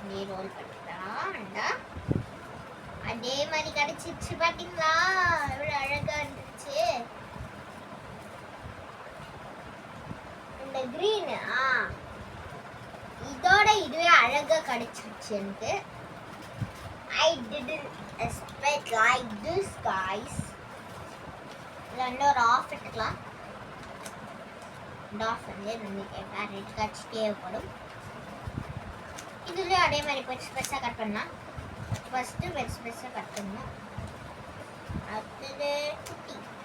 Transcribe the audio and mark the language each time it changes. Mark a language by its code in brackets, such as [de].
[ta] Role பண்ணிக்கலாம். அதே மாதிரி கிடைச்சிச்சு. பார்த்தீங்களா எவ்வளோ அழகா இருந்துச்சு இந்த கிரீன். இதோட இதுவே அழகா கிடைச்சிருச்சு எனக்கு. [en] I didn't expect like this guys. [ta] இதில் வந்து ஒரு ஆஃப் எடுத்துக்கலாம். இந்த ஆஃப் வந்து நம்மளுக்கு ரெட் காட்சி தேவைப்படும். இதுலேயும் அதே மாதிரி பெருசாக கட் பண்ணலாம். ஃபஸ்ட்டு பெருசாக கட் பண்ணணும். அடுத்தது குட்டி.